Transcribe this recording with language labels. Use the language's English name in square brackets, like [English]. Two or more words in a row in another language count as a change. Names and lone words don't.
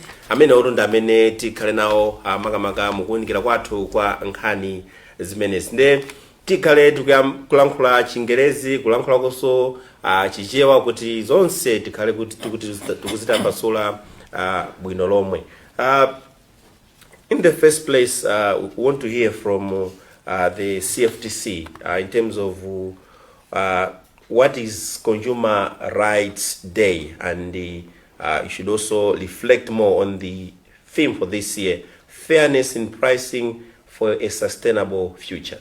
[Nyanja] Amene olonda amene tikhale nawo makamaka mukuunikira kwathu kwa nkhani zimenezi. Nde tikhale tikulankhula Chingerezi, kulankhula konso Chichewa kuti zonse tikhale kuti tikuzitambasula bwino lomwe. [English] In the first place, we want to hear from the CFTC in terms of what is Consumer Rights Day, and you should also reflect more on the theme for this year, fairness in pricing for a sustainable future.